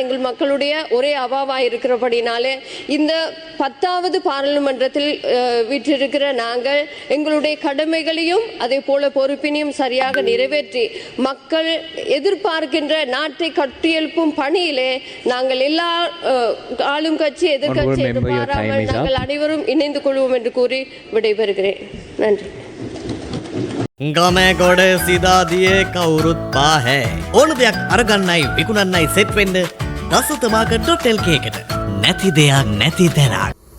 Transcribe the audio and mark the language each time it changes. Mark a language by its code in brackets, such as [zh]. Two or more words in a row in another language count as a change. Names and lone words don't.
[ta] எங்கள் மக்களுடைய ஒரே அவாவாய் இருக்கிறபடினாலே இந்த 10வது பாராளுமன்றத்தில் வீற்றிருக்கிற நாங்கள் எங்களுடைய கடமைகளையும் அதே போல பொறுப்பினையும் சரியாக நிறைவேற்றி மக்கள் எதிர்பார்க்கின்ற நாட்டை கட்டியெழுப்பும் பணியிலே நாங்கள் எல்லா ஆளும் கட்சி எதிர்கட்சி என்று பாராமல் நாங்கள் அனைவரும் இணைந்து கொள்வோம் என்று கூறி விடைபெறுகிறேன். நன்றி. [si] ගම ගොඩ සිදාදියේ කවුරුත් පාහැ ඕන දෙයක් අරගන්නයි විකුණන්නයි සෙට් වෙන්න දසුතමාක .lk එකට නැති දෙයක් නැති තැනක්.